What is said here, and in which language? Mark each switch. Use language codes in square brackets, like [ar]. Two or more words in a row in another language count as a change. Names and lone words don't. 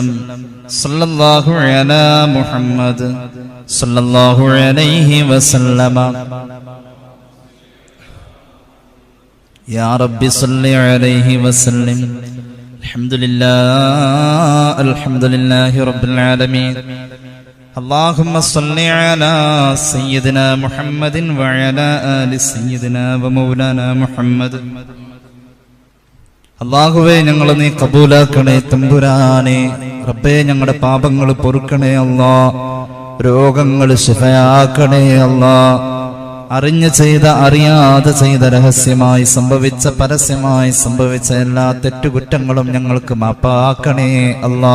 [ar] صلى الله على محمد صلى الله عليه وسلم. يا ربي صل عليه وسلم. الحمد لله رب العالمين. اللهم صل على سيدنا محمد وعلى آل سيدنا ومولانا محمد. [ml] അല്ലാഹുവേ ഞങ്ങളെ നീ കബൂലാക്കണേ തമ്പുരാനെ. റബ്ബേ ഞങ്ങളുടെ പാപങ്ങൾ പൊറുക്കണേ അല്ലാ, രോഗങ്ങൾ ശിഫയാക്കണേ അല്ലാ. അറിഞ്ഞു ചെയ്ത അറിയാതെ ചെയ്ത രഹസ്യമായി സംഭവിച്ച പരസ്യമായി സംഭവിച്ച എല്ലാ തെറ്റുകുറ്റങ്ങളും ഞങ്ങൾക്ക് മാപ്പാക്കണേ അല്ലാ.